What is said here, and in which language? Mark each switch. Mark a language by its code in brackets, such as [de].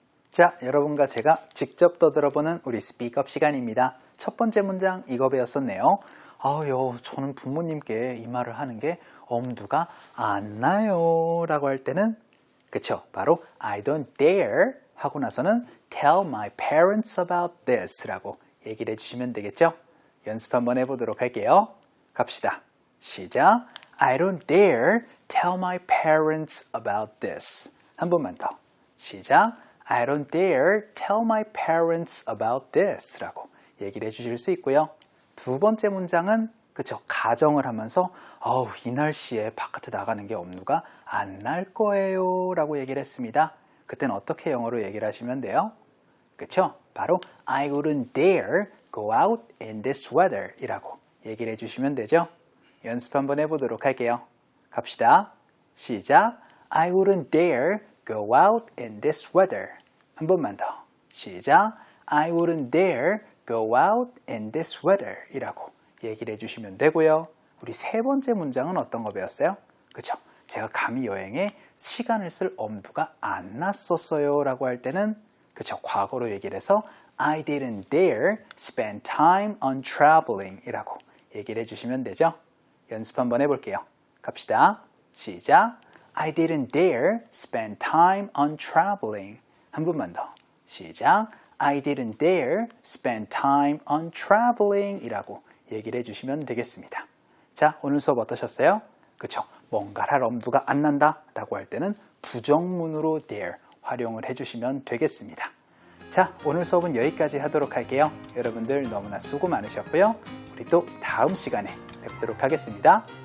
[ko] 자, 여러분과 제가 직접 떠들어보는 우리 Speak Up 시간입니다. 첫 번째 문장 이거 배웠었네요. 저는 부모님께 이 말을 하는 게 엄두가 안 나요 라고 할 때는 그쵸? 바로 [en] I don't dare [ko] 하고 나서는 [en] tell my parents about this [ko] 라고 얘기를 해주시면 되겠죠? 연습 한번 해보도록 할게요. 갑시다. 시작. [en] I don't dare tell my parents about this. [ko] 한 번만 더. 시작. [en] I don't dare tell my parents about this [ko] 라고 얘기를 해주실 수 있고요. 두 번째 문장은 그쵸? 가정을 하면서 이 날씨에 바깥에 나가는 게 엄두가 안 날 거예요 라고 얘기를 했습니다. 그때는 어떻게 영어로 얘기를 하시면 돼요? 그쵸? 바로 [en] I wouldn't dare go out in this weather [ko] 이라고 얘기를 해주시면 되죠. 연습 한번 해보도록 할게요. 갑시다. 시작. [en] I wouldn't dare go out in this weather. [ko] 한 번만 더. 시작. [en] I wouldn't dare go out in this weather [ko] 이라고 얘기를 해주시면 되고요. 우리 세 번째 문장은 어떤 거 배웠어요? 그쵸? 제가 감히 여행에 시간을 쓸 엄두가 안 났었어요 라고 할 때는 그쵸? 과거로 얘기를 해서 [en] I didn't dare spend time on traveling [ko] 이라고 얘기를 해주시면 되죠. 연습 한번 해볼게요. 갑시다. 시작. [en] I didn't dare spend time on traveling. [ko] 한 번만 더. 시작. [en] I didn't dare spend time on traveling [ko] 이라고 얘기를 해주시면 되겠습니다. 자, 오늘 수업 어떠셨어요? 그쵸? 뭔가를 할 엄두가 안 난다 라고 할 때는 부정문으로 dare 활용을 해주시면 되겠습니다. 자, 오늘 수업은 여기까지 하도록 할게요. 여러분들 너무나 수고 많으셨고요. 우리 또 다음 시간에 뵙도록 하겠습니다.